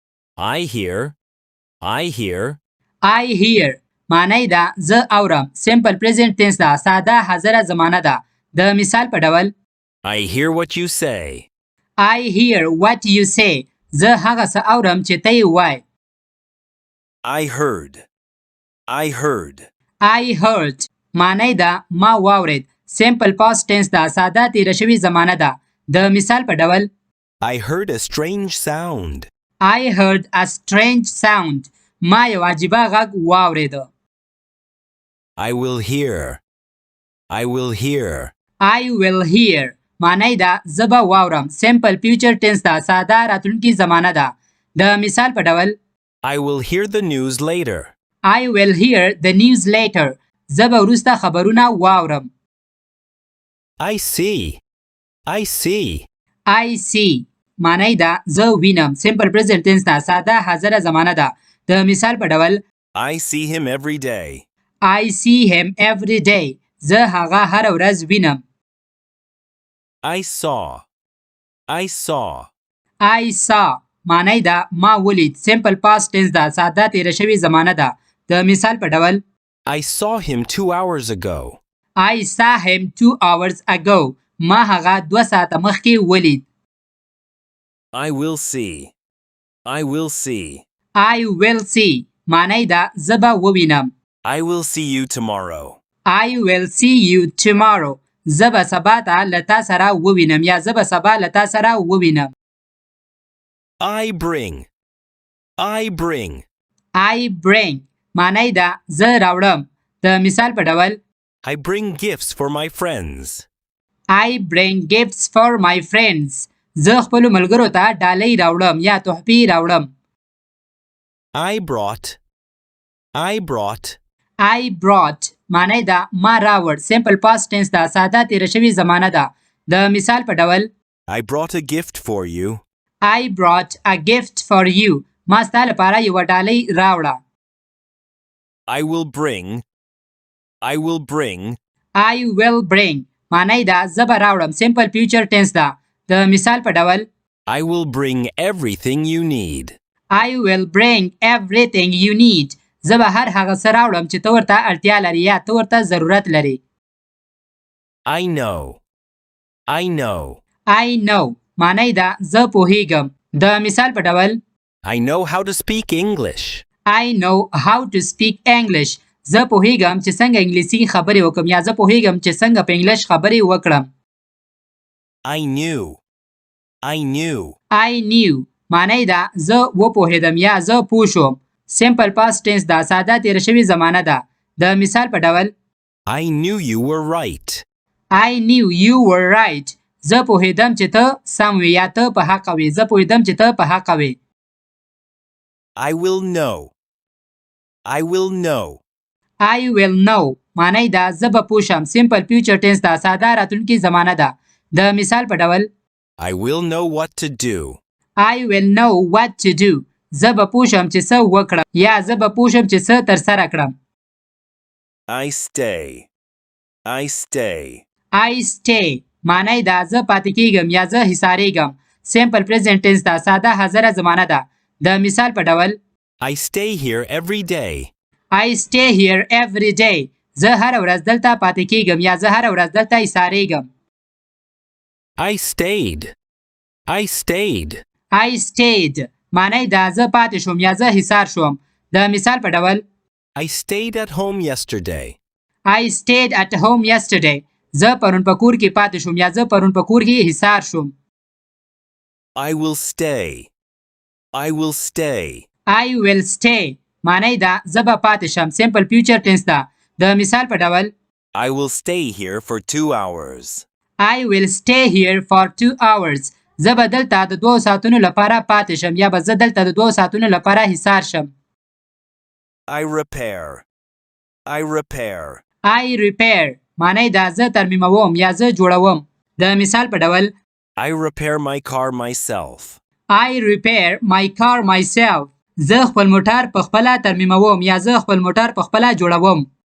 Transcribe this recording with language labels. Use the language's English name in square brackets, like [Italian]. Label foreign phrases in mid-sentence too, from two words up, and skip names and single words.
[English] I hear. I hear. I hear [Pashto] معنی ده زه اورم. [English] simple present tense ده. [Pashto] ساده حاضره زمانه ده. د مثال په ډول [English] I hear what you say. I hear what you say. [Pashto] زه هغه څه اورم چې ته یې وایې. [English] I heard. I heard. I heard [Pashto] معنی ده ما واورید. [English] simple past tense [Pashto] ده. ساده تیره شوې زمانه ده. د مثال په ډول [English] I heard a strange sound. I heard a strange sound. [Pashto] ما یو عجیبه غږ واورید. [English] I will hear. I will hear. I will hear [Pashto] معنی ده زه به واورم. [English] simple future tense [Pashto] ده. ساده راتلونکي زمانه ده. د مثال په ډول [English] I will hear the news later. I will hear the news later. [Pashto] زه به وروسته خبرونه واورم. [English] I see. I see. I see [Pashto] معنی ده زه وینم. [English] simple present tense ده. [Pashto] ساده حاضره زمانه ده. د مثال په ډول [English] I see him every day. I see him every day. [Pashto] زه هغه هر ورځ وینم. [English] I saw. I saw. I saw [Pashto] معنی ده ما ولید. [English] simple past tense [Pashto] ده. ساده تیره شوې زمانه ده. د مثال په ډول [English] I saw him 2 hours ago. I saw him 2 hours ago. [Pashto] ما هغه 2 ساعته مخکې ولید. [English] I will see. I will see. I will see [Pashto] معنی ده زه به ووینم. [English] I will see you tomorrow. I will see you tomorrow. [Pashto] زه به سبا ته له تا سره ووینم یا زه به سبا له تا سره ووینم. [English] I bring. I bring. I bring [Pashto] معنی ده زه راوړم. د مثال په ډول [English] I bring gifts for my friends. I bring gifts for my friends. [Pashto] زه خپلو ملګرو ته ډالۍ راوړم یا تحفې راوړم. [English] I brought. I brought. I brought [Pashto] معنی ده ما راوړ. [English] simple past tense ده. [Pashto] ساده تیره شوې زمانه ده. د مثال په ډول [English] I brought a gift for you. I brought a gift for you. [Pashto] ما ستا لپاره یوه ډالۍ راوړه. [English] I will bring. I will bring. I will bring [Pashto] معنی ده زه به راوړم. [English] simple future tense [Pashto] ده. د مثال په ډول [English] I will bring everything you need. I will bring everything you need. [Pashto] زه به هر هغه څه راوړم چې ته ورته اړتیا لرې یا ته ورته ضرورت لرې. [English] I know. I know. I know [Pashto] معنی ده زه پوهیږم. د مثال په ډول [English] I know how to speak English. I know how to speak English. [Pashto] زه پوهیږم چې څنګه انګلیسي خبرې وکړم یا زه پوهیږم چې څنګه په انګلیش خبرې وکړم. [English] I knew. I knew. I knew [Pashto] معنی ده زه وپوهیدم یا زه پوه شوم. [English] simple past tense [Pashto] ده. ساده تیره شوې زمانه ده. د مثال په ډول [English] I knew you were right. I knew you were right. [Pashto] زه پوهیدم چې ته سم وې یا ته په حقه وې. زه پوهیدم چې ته په حقه وې. [English] I will know. I will know. I will know [Pashto] معنی ده زه به پوه شم. [English] simple future tense [Pashto] ده. ساده راتلونکي زمانه ده. د مثال په ډول [English] I will know what to do. I will know what to do. [Pashto] زه به پوه شم چې څه وکړم یا زه به پوه شم چې څه ترسره کړم. [English] I stay. I stay. I stay [Pashto] معنی ده زه پاتې کیږم یا زه حصاریږم. [English] simple present tense ده. [Pashto] ساده حاضره زمانه ده. د مثال په ډول [English] I stay here every day. I stay here every day. [Pashto] زه هر ورځ دلته پاتې کیږم یا زه هر ورځ دلته حصاریږم. [English] I stayed. I stayed. I stayed [Pashto] معنی ده زه پاتې شوم یا زه حصار شوم. د مثال په ډول [English] I stayed at home yesterday. I stayed at home yesterday. [Pashto] زه پرون په کور کې پاتې شوم یا زه پرون په کور کې حصار شوم. [English] I will stay. I will stay. I will stay [Pashto] معنی ده زه به پاتې شم. [English] simple future tense [Pashto] ده. د مثال په ډول [English] I will stay here for 2 hours. I will stay here for 2 hours. [Pashto] زه به دلته د 2 ساعتونو لپاره پاتې شم یا به زه دلته د 2 ساعتونو لپاره حصار شم. [English] I repair. I repair. I repair [Pashto] معنی ده زه ترمیموم یا زه جوړوم. د مثال په ډول [English] I repair my car myself. I repair my car myself. [Pashto] زه خپل موټر په خپله ترمیموم یا زه خپل موټر په خپله جوړوم.